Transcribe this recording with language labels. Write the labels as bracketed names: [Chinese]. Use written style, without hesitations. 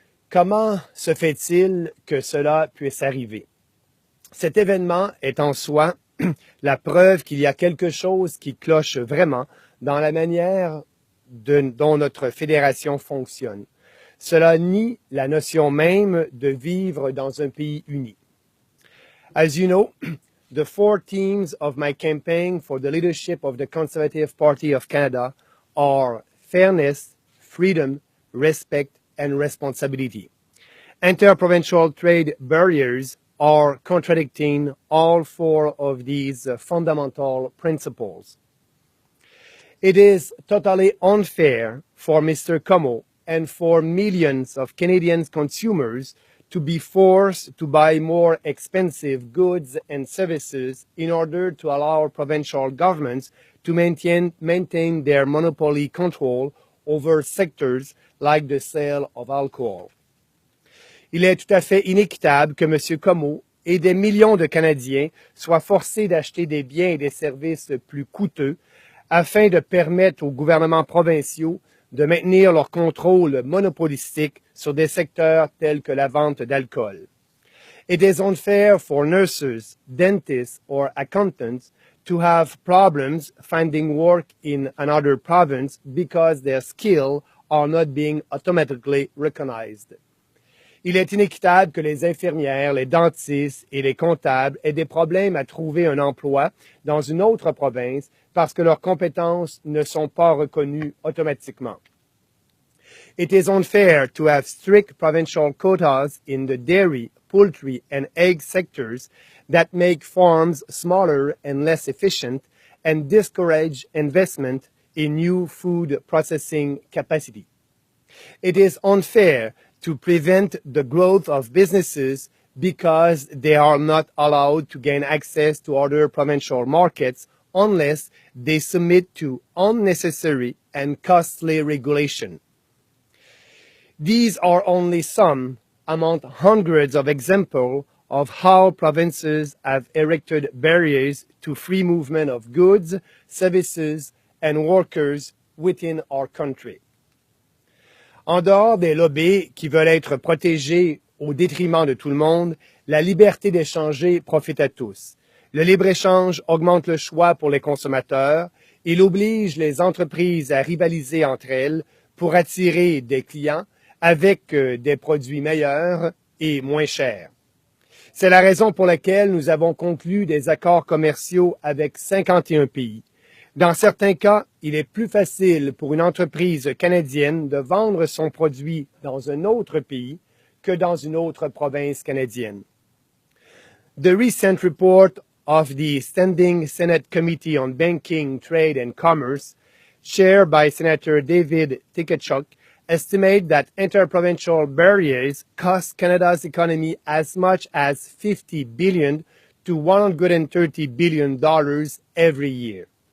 [French] Comment se fait-il que cela puisse arriver? Cet événement est en soi la preuve qu'il y a quelque chose qui cloche vraiment dans la manière dont notre fédération fonctionne. Cela nie la notion même de vivre dans un pays uni. [English] As you know, the 4 themes of my campaign for the leadership of the Conservative Party of Canada are fairness, freedom, respect, and responsibility. Interprovincial trade barriers are contradicting all 4 of these fundamental principles. It is totally unfair for Mr. Comeau and for millions of Canadian consumers to be forced to buy more expensive goods and services in order to allow provincial governments to maintain their monopoly control over sectors like the sale of alcohol. [French] Il est tout à fait inéquitable que M. Comeau et des millions de Canadiens soient forcés d'acheter des biens et des services plus coûteux afin de permettre aux gouvernements provinciaux de maintenir leur contrôle monopolistique sur des secteurs tels que la vente d'alcool. [English] It is unfair for nurses, dentists, or accountants to have problems finding work in another province because their skills are not being automatically recognized. [French] Il est inéquitable que les infirmières, les dentistes et les comptables aient des problèmes à trouver un emploi dans une autre province parce que leurs compétences ne sont pas reconnues automatiquement. [English] It is unfair to have strict provincial quotas in the dairy, poultry, and egg sectors that make farms smaller and less efficient and discourage investment in new food processing capacity. It is unfair to prevent the growth of businesses because they are not allowed to gain access to other provincial markets unless they submit to unnecessary and costly regulation. These are only some among hundreds of examples of how provinces have erected barriers to free movement of goods, services, and workers within our country. [French] En dehors des lobbies qui veulent être protégés au détriment de tout le monde, la liberté d'échanger profite à tous. Le libre-échange augmente le choix pour les consommateurs. Il oblige les entreprises à rivaliser entre elles pour attirer des clients avec des produits meilleurs et moins chers. C'est la raison pour laquelle nous avons conclu des accords commerciaux avec 51 pays. Dans certains cas, il est plus facile pour une entreprise canadienne de vendre son produit dans un autre pays que dans une autre province canadienne. [English] The recent report of the Standing Senate Committee on Banking, Trade and Commerce, chaired by Senator David Tikachuk, estimate that interprovincial barriers cost Canada's economy as much as $50 billion to $130 billion every year.